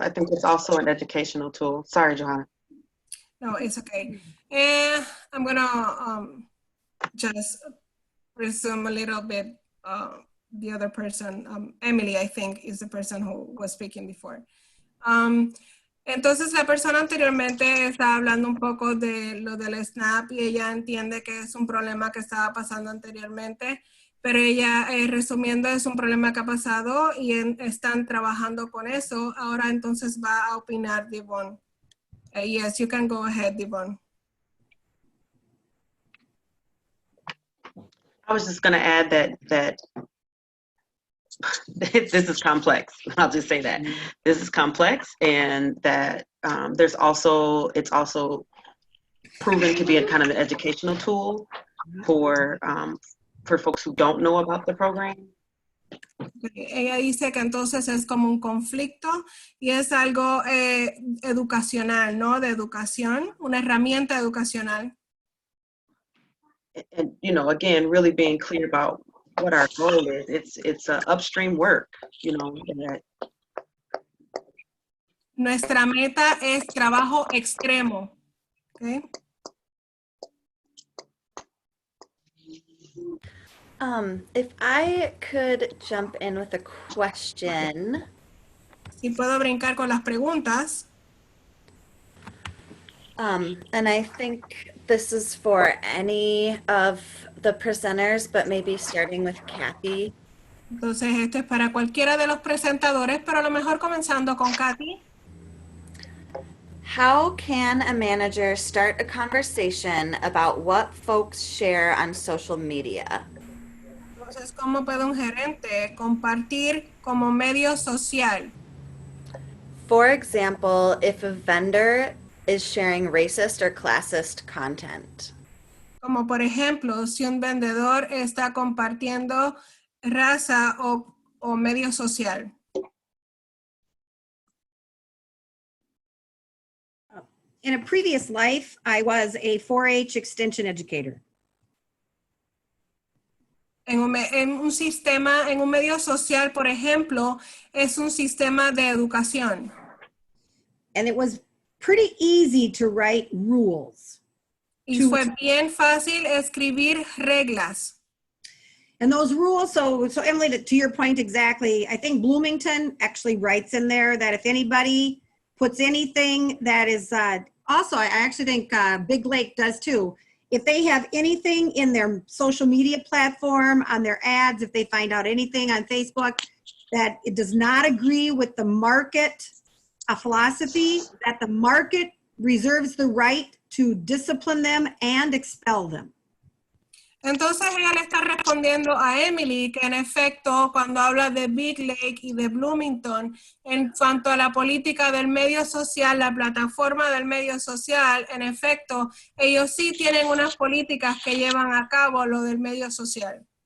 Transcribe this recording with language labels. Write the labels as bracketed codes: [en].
[en] I think it's also an educational tool. Sorry, Johanna. No, it's okay. I'm gonna just resume a little bit the other person. Emily, I think, is the person who was speaking before. [es] Entonces la persona anteriormente estaba hablando un poco de lo del SNAP y ella entiende que es un problema que estaba pasando anteriormente, pero ella, resumiendo, es un problema que ha pasado y están trabajando con eso. Ahora entonces va a opinar Devon. [en] Yes, you can go ahead, Devon. I was just going to add that this is complex. I'll just say that this is complex, and that it's also proven to be a kind of an educational tool for folks who don't know about the program. [es] Ella dice que entonces es como un conflicto y es algo educacional, ¿no? De educación, una herramienta educacional. [en] And again, really being clear about what our goal is. It's upstream work, that [es] Nuestra meta es trabajo extremo. [en] Okay? If I could jump in with a question. [es] Si puedo brincar con las preguntas. [en] And I think this is for any of the presenters, but maybe starting with Kathy. [es] Entonces, esto es para cualquiera de los presentadores, pero a lo mejor comenzando con Kathy. [en] How can a manager start a conversation about what folks share on social media? [es] Entonces, ¿cómo puede un gerente compartir como medio social? [en] For example, if a vendor is sharing racist or classist content. [es] Como por ejemplo, si un vendedor está compartiendo raza o medio social. [en] in a previous life, I was a 4-H extension educator. [es] En un sistema, en un medio social, por ejemplo, es un sistema de educación. [en] And it was pretty easy to write rules. [es] Y fue bien fácil escribir reglas. [en] And those rules, so Emily, to your point exactly, I think Bloomington actually writes in there that if anybody puts anything that is, also, I actually think Big Lake does too. If they have anything in their social media platform, on their ads, if they find out anything on Facebook that it does not agree with the market philosophy, that the market reserves the right to discipline them and expel them. [es] Entonces ella le está respondiendo a Emily que en efecto cuando habla de Big Lake y de Bloomington, en cuanto a la política del medio social, la plataforma del medio social, en efecto, ellos sí tienen unas políticas que llevan a cabo lo del medio social.